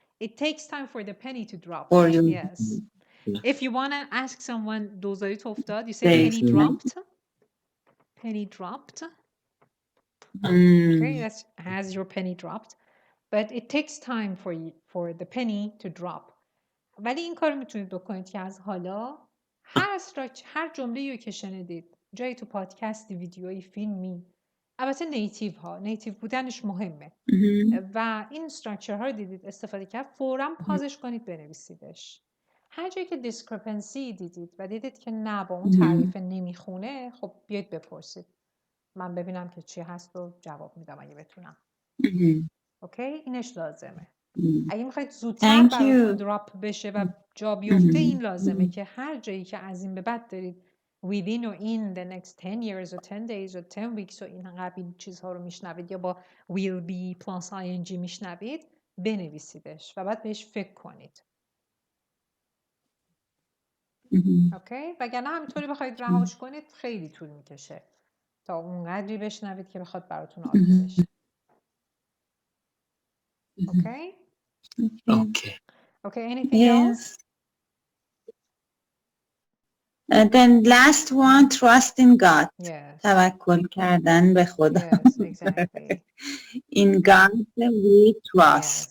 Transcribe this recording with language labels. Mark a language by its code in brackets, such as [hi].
[en] It takes time for the penny to drop. For you. Yes. If you want to ask someone [fa] دوزاری افتاد, [en] you say Thank penny you. dropped. Penny dropped. Okay, that has your penny dropped. But it takes time for the penny to drop. [fa] ولی این کارو میتونید بکنید که از حالا هر جمله‌ای که شنیدید جایی تو پادکستی، ویدیویی، فیلمی، البته نیتیو بودنش مهمه و این استراکچر ها رو دیدید استفاده کرد، فوراً پازش کنید بنویسیدش. هر جایی که دیسکرپنسی دیدید و دیدید که نه با اون تعریف نمیخونه، خب بیاید بپرسید، من ببینم که چی هست و جواب میدم اگه بتونم. اوکی، اینش لازمه. اگه میخواید زودتر براتون دراپ بشه و جا بیفته، این لازمه که هر جایی که از این به بعد دارید [en] within or in the next 10 years or 10 days or 10 weeks [fa] و این قبیل چیزها رو میشنوید یا با [en] will be plus ing [fa] میشنوید، بنویسیدش و بعد بهش فکر کنید. اوکی؟ وگرنه همینطوری بخواید رهاش کنید خیلی طول میکشه تا اونقدری بشنوید که بخواد براتون عادی بشه. [en] Okay? Okay, anything else? Then last one, trust in God. Yes. [fa] توکل کردن به خدا. [en] Yes, exactly. In God we trust.